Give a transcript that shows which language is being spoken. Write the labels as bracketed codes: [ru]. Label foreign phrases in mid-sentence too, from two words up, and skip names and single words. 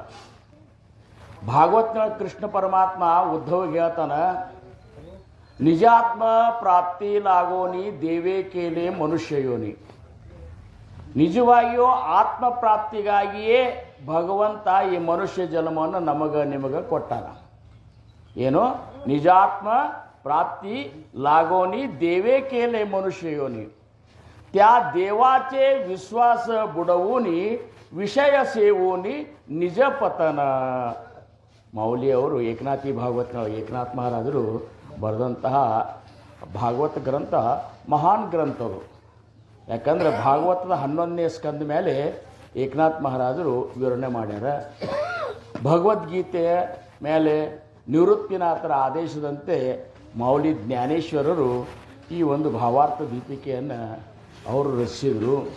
[kn] ಭಾಗವತ್ನ ಕೃಷ್ಣ ಪರಮಾತ್ಮ ಉದ್ಧವಿಗೆ ಹೇಳ್ತಾನೆ, [mr] निजात्म प्राप्ती लागोनी देवे केले मनुष्य योनी. [kn] ನಿಜವಾಗಿಯೂ ಆತ್ಮ ಪ್ರಾಪ್ತಿಗಾಗಿಯೇ ಭಗವಂತ ಈ ಮನುಷ್ಯ ಜನ್ಮವನ್ನು ನಿಮಗೆ ಕೊಟ್ಟಾನ. ಏನು? [mr] ನಿಜಾತ್ಮ प्राप्ती लागोनी देवे केले मनुष्य योनी त्या देवाचे विश्वास बुडवूनी विषय सेवूनी निज पतन. [kn] ಮೌಲಿಯವರು ಏಕನಾಥಿ ಭಾಗವತ ಏಕನಾಥ ಮಹಾರಾಜರು ಬರೆದಂತಹ ಭಾಗವತ ಗ್ರಂಥ ಮಹಾನ್ ಗ್ರಂಥವು. ಯಾಕಂದರೆ ಭಾಗವತದ 11ನೇ ಸ್ಕಂದ ಮೇಲೆ ಏಕನಾಥ ಮಹಾರಾಜರು ವಿವರಣೆ ಮಾಡ್ಯಾರ. ಭಗವದ್ಗೀತೆಯ ಮೇಲೆ ನಿವೃತ್ತಿನಾಥರ ಆದೇಶದಂತೆ ಮೌಲಿ ಜ್ಞಾನೇಶ್ವರರು ಈ ಒಂದು ಭಾವಾರ್ಥ ದೀಪಿಕೆಯನ್ನು ಅವರು ರಚಿಸಿದರು.